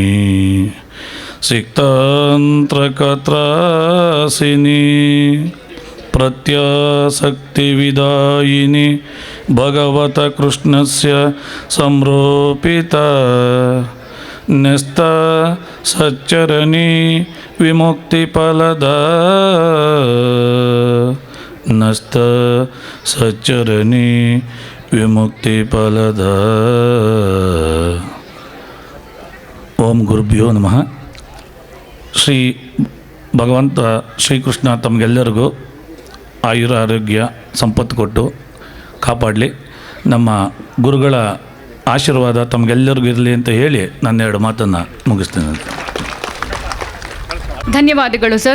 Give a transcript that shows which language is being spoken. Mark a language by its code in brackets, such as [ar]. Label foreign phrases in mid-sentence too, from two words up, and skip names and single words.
[sa] सिक्तान्त्रकत्रासिनि प्रत्यासक्तिविदायिनि भगवत कृष्णस्य संरोपित न्यस्त सच्चरणि विमुक्तिफलद नस्त सच्चरणि विमुक्तिफलद. ॐ गुरुभ्यो नमः. [kn] ಶ್ರೀ ಭಗವಂತ ಶ್ರೀಕೃಷ್ಣ ತಮಗೆಲ್ಲರಿಗೂ ಆಯುರ ಆರೋಗ್ಯ ಸಂಪತ್ತು ಕೊಟ್ಟು ಕಾಪಾಡಲಿ. ನಮ್ಮ ಗುರುಗಳ ಆಶೀರ್ವಾದ ತಮಗೆಲ್ಲರಿಗೂ ಇರಲಿ ಅಂತ ಹೇಳಿ ನನ್ನ 2 ಮಾತನ್ನು ಮುಗಿಸ್ತೇನೆ. ಧನ್ಯವಾದಗಳು ಸರ್.